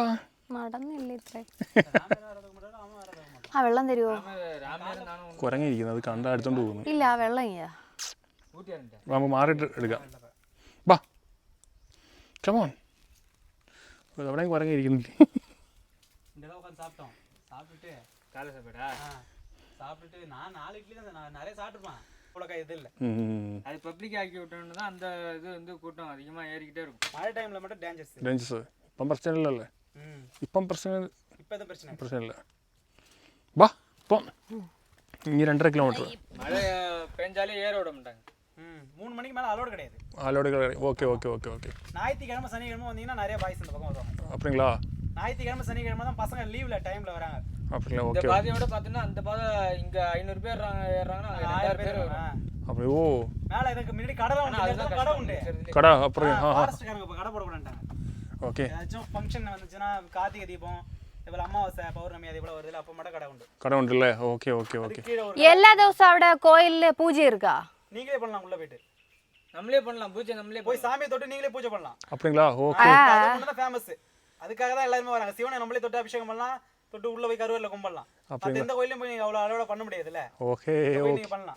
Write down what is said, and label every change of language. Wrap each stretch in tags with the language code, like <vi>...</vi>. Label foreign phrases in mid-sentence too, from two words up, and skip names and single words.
<ml>നടന്നില്ല ഇത്ര. ആ വെള്ളം തരുമോ? കുരങ്ങിയിരിക്കുന്നത് അത് കണ്ടാ എടുത്തോണ്ട് പോകുന്നു. ഇല്ല, ആ വെള്ളം ചെയ്യാ നമുക്ക് മാറിയിട്ട് എടുക്കാം. വാ, കമോൺ. എവിടെയും കുരങ്ങിയിരിക്കുന്നില്ലേ?</ml> <ta>நான் 4 இட்லி தான் நிறைய சாப்பிட்டுருப்பேன். அவ்வளோக்கா இது இல்லை, அது பப்ளிக் ஆக்கி விட்டோன்னு தான் அந்த இது வந்து கூட்டம் அதிகமாக ஏறிக்கிட்டே இருக்கும். மழை டைமில் மட்டும் டேஞ்சர்ஸ்.</ta> <ml>ഇപ്പം പ്രശ്നമില്ലല്ലേ? ഇപ്പം പ്രശ്നം</ml> <ta>பிரச்சனை இல்லை.</ta> <ml>വാ, ഇപ്പം ഇനി 2.5 കിലോമീറ്റർ.</ml> <ta>மழை பெஞ்சாலே ஏற விட மாட்டாங்க. 3 மணிக்கு மேலே அலோடு கிடையாது. அலோடு கிடையாது.</ta> <en>okay okay okay okay.</en> <ta>ஞாயிற்றுக்கிழமை சனிக்கிழமை வந்தீங்கன்னா நிறைய பாய்ஸ் இந்த பக்கம் வருவாங்க. அப்படிங்களா? ஞாயிற்றுக்கிழமை சனிக்கிழமை தான் பசங்க லீவில் டைமில் வராங்க. அப்படிங்களா? இந்த ஓகே. பாதையோட பார்த்தீங்கன்னா அந்த பாதை இங்கே 500 பேர் ஏறுறாங்கன்னா 2000 பேர் வரும். அப்படி ஓ மேலே இதுக்கு முன்னாடி கடை உண்டு, கடை உண்டு. கடை அப்புறம் ஃபாரஸ்ட்காரங்க இப்போ கடை போட மாட்டாங்க. ஓகே. ஏதாச்சும் ஃபங்க்ஷன் வந்துச்சுன்னா கார்த்திகை தீபம், இதுபோல் அமாவாசை பௌர்ணமி அதே போல் வருதுல, அப்போ மட்டும் கடை உண்டு. கடை உண்டு இல்லை?</ta> <en>okay okay okay.</en> <ta>எல்லா ദിവസവും അവിടെ கோயில்ல பூஜை இருக்கா? நீங்களே பண்ணலாம், உள்ள போயிட்டு நம்மளே பண்ணலாம் பூஜை, நம்மளே போய் சாமியை தொட்டு நீங்களே பூஜை பண்ணலாம். அப்படிங்களா? ஓகே. அது தான் ஃபேமஸ், அதுக்காக தான் எல்லாருமே வராங்க. சிவனை நம்மளே தொட்டு அபிஷேகம் பண்ணலாம், தொட்டு உள்ள போய் கருவறையில் கும்பிடலாம். அது எந்த கோயிலையும் போய் அவ்வளோ அளவோட பண்ண முடியாதுல்ல. ஓகே நீங்க பண்ணலாம்.</ta>